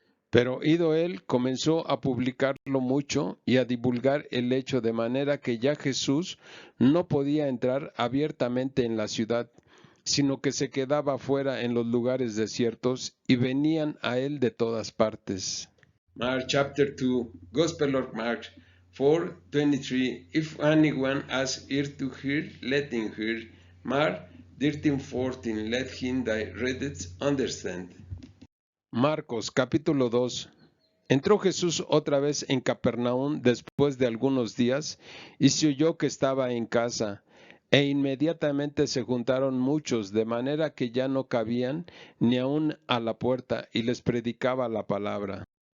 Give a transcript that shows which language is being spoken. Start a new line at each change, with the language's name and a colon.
Spanish: Pero ido él, comenzó a publicarlo mucho y a divulgar el hecho, de manera que ya Jesús no podía entrar abiertamente en la ciudad, sino que se quedaba fuera en los lugares desiertos, y venían a él de todas partes.
English: Mark chapter 2, Gospel of Mark 4:23. If anyone has ear to hear, let him hear. Mark 13:14. Let him that readeth understand.
Spanish: Marcos capítulo 2. Entró Jesús otra vez en Capernaum después de algunos días, y se oyó que estaba en casa, e inmediatamente se juntaron muchos, de manera que ya no cabían ni aun a la puerta, y les predicaba la palabra.